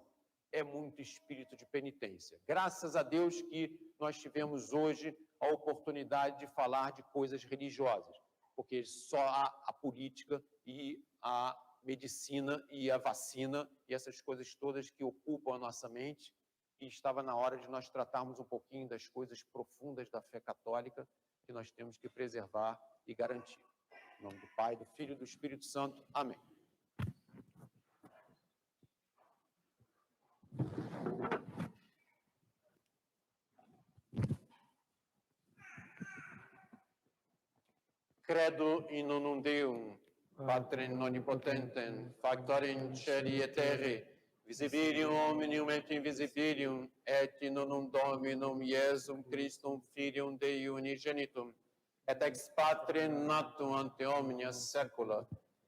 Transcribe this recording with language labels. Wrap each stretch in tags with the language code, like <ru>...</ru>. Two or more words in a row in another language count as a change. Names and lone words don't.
<pt>É muito espírito de penitência. Graças a Deus que nós tivemos hoje a oportunidade de falar de coisas religiosas, porque só há a política e a medicina e a vacina e essas coisas todas que ocupam a nossa mente, e estava na hora de nós tratarmos um pouquinho das coisas profundas da fé católica que nós temos que preservar e garantir. Em nome do Pai, do Filho e do Espírito Santo. Amém.</pt> <la>Credo in unum Deum, Patrem omnipotentem, factorem celi et terrae, visibilium omnium et invisibilium, et in unum Dominum Iesum Christum Filium Dei unigenitum, et ex Patrem natum ante omnia saecula,</la>